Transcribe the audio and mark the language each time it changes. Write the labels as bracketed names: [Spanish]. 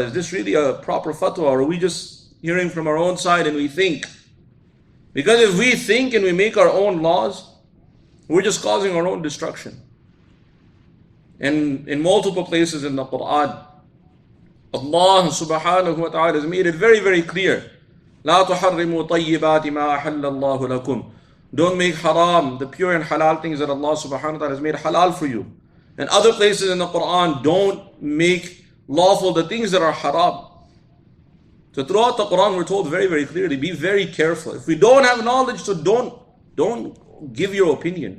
[English] Is this really a proper fatwa, or are we just hearing from our own side and we think? Because if we think and we make our own laws, we're just causing our own destruction. And in multiple places in the Quran, Allah subhanahu wa ta'ala has made it very, very clear. [Arabic] لا تحرموا طيبات ما أحل الله لكم. [English] Don't make haram the pure and halal things that Allah subhanahu wa ta'ala has made halal for you. And other places in the Quran, don't make lawful the things that are haram. So throughout the Quran, we're told very, very clearly, be very careful. If we don't have knowledge, so don't give your opinion.